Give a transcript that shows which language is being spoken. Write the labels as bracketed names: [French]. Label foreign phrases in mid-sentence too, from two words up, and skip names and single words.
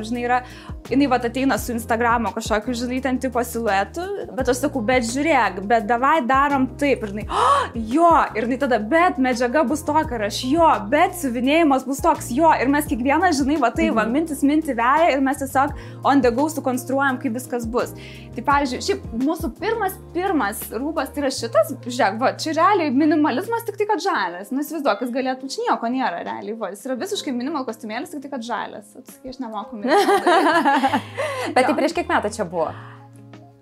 [Lithuanian] Žinai, jinai ateina su Instagramo kažkokiu, žinai, ten tipo siluetu, bet aš sakau, bet žiūrėk, bet davai darom taip. Ir jinai, jo, ir jinai tada, bet medžiaga bus tokia, ir aš jo, bet siuvinėjimas bus toks, jo. Ir mes kiekvieną, žinai, mintis veja ir mes tiesiog [English] on the go [Lithuanian] sukonstruojam, kaip viskas bus. Tai, pavyzdžiui, šiaip mūsų pirmas rūbas tai yra šitas, žiūrėk, čia realiai minimalizmas tik tai, kad žalias. Įsivaizduok, jis galėtų, čia nieko nėra realiai. Jis yra visiškai minimal kostiumėlis, tik tai, kad žalias. Tu sakai, aš nemoku minimal. Bet tai prieš kiek metų čia buvo?